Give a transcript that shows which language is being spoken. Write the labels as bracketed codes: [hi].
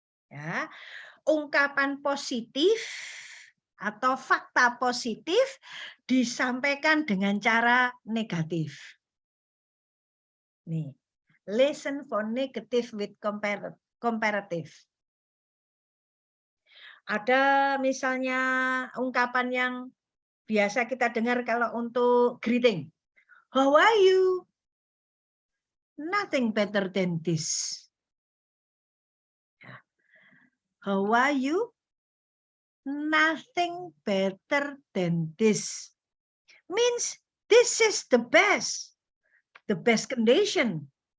[id] Ya, ungkapan positif atau fakta positif disampaikan dengan cara negatif. [en] Nih, listen for negative with comparative. [id] Ada misalnya ungkapan yang biasa kita dengar kalau untuk greeting. [en] How are you? Nothing better than this. How are you? Nothing better than this. Means this is the best condition.